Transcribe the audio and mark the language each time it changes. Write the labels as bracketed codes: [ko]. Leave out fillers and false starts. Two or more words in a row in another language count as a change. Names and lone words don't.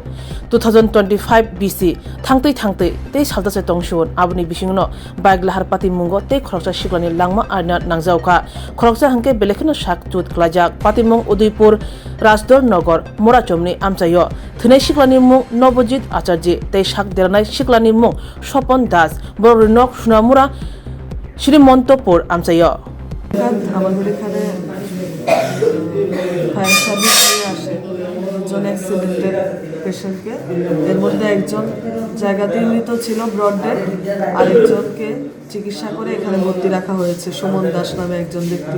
[trp] 2025 BC thangtei tei saltase tongshun abuni bisingno bike lahar pati mungo tei khoroksa siklani langma arna nangjauka. Khoroksa hangke belekno sak chut khlajak pati mung Udaipur Rajdor Nagar Morachomni amchayo. Thunai siklani mung Nobojit Acharji tei sak deranai siklani mung Sopon Das Borinok Sunamura Shrimantopur amchayo. [bn] আমাদের এখানে [en] fire service [bn] নিয়ে আসে দুজন অ্যাক্সিডেন্টের পেশেন্টকে, এর মধ্যে একজন জায়গাতেই মৃত ছিল [en] brought dead, [bn] আরেকজনকে চিকিৎসা করে এখানে ভর্তি রাখা হয়েছে সুমন দাস নামে একজন ব্যক্তি।